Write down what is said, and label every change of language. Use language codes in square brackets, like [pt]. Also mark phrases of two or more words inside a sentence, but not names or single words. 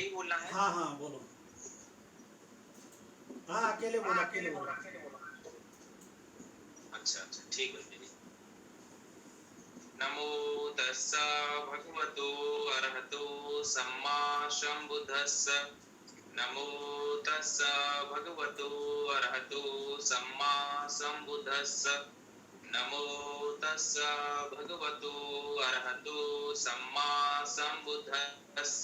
[hi] बोलना है? हाँ हाँ बोलो। हाँ अकेले बोलो, अकेले बोलो। अच्छा अच्छा ठीक है दीदी। [pi] नमो तस्स भगवतो अरहतो सम्मा सम्बुद्धस्स। नमो तस्स भगवतो अरहतो सम्मा सम्बुद्धस्स। नमो तस्स भगवतो अरहतो सम्मा सम्बुद्धस्स।